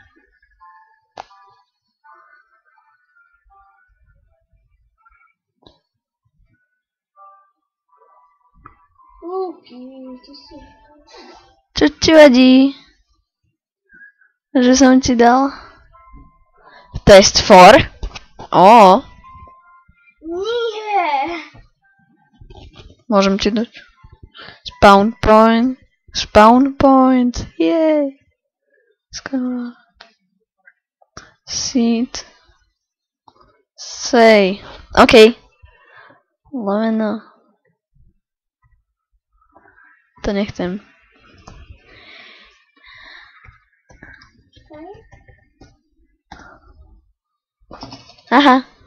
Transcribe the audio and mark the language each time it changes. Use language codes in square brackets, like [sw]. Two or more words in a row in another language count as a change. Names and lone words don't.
[sk] Luky, ty si... Čo ti vadí? Že som ti dal? Test 4? Ó, Nie! môžem ti dať. [en] Spawn point. Spawn point. [sk] Jej. Skoro. [en] Seed. Say. OK. [sk] Lomeno. To nechcem. Aha.